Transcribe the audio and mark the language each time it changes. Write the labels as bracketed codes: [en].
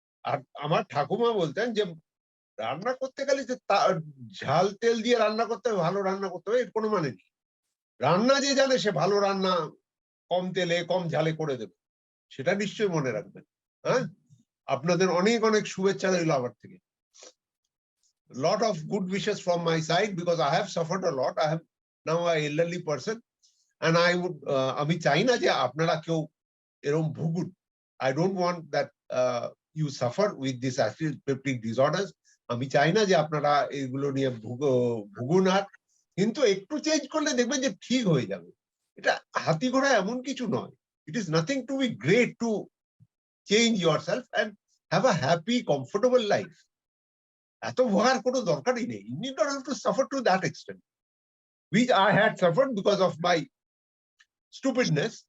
[bn] আর আমার ঠাকুমা বলতেন যে রান্না করতে গেলে যে ঝাল তেল দিয়ে রান্না করতে হবে, ভালো রান্না করতে হবে, এর কোনো মানে নেই। রান্না যে জানে সে ভালো রান্না কম তেলে কম ঝালে করে দেবে, সেটা নিশ্চয়ই মনে রাখবেন। হ্যাঁ, আপনাদের অনেক অনেক শুভেচ্ছা রইল আমার থেকে। [en] Lot of good wishes from my side because I have suffered a lot. I am now an elderly person and I would [bn] আমি চাই না যে আপনারা কেউ এরকম ভুগুন। [en] I don't want that you suffer with this acid peptic disorders. [bn] আমি চাই না যে আপনারা এগুলো নিয়ে ভুগুন। আর কিন্তু একটু চেঞ্জ করলে দেখবেন যে ঠিক হয়ে যাবে। এটা হাতি ঘোড়া এমন কিছু নয়। [en] It is nothing to be great to change yourself and have a happy, comfortable life. [bn] এত ভোগার কোনো দরকারই নেই। [en] You need not have to suffer to that extent, which I had suffered because of my stupidness.